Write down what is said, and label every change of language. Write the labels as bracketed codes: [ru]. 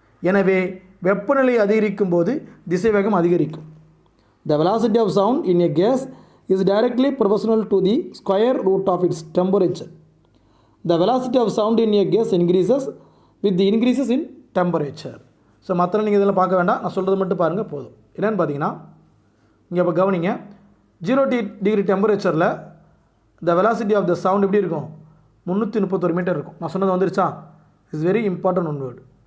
[ta] எனவே வெப்பநிலை அதிகரிக்கும் போது திசைவேகம் அதிகரிக்கும். [en] The velocity of sound in a gas is directly proportional to the square root of its temperature. The velocity of sound in a gas increases with the increases in temperature. [ta] So மற்ற நீங்கள் இதெல்லாம் பார்க்க வேண்டாம், நான் சொல்கிறது மட்டும் பாருங்கள் போதும். என்னென்னு பார்த்தீங்கன்னா, இங்கே இப்போ கவனிங்க, 0 டிகிரி டெம்பரேச்சரில் [en] the velocity of the sound [ta] எப்படி இருக்கும்? 331 மீட்டர் இருக்கும். நான் சொன்னது வந்துருச்சா? [en] It's very important one word.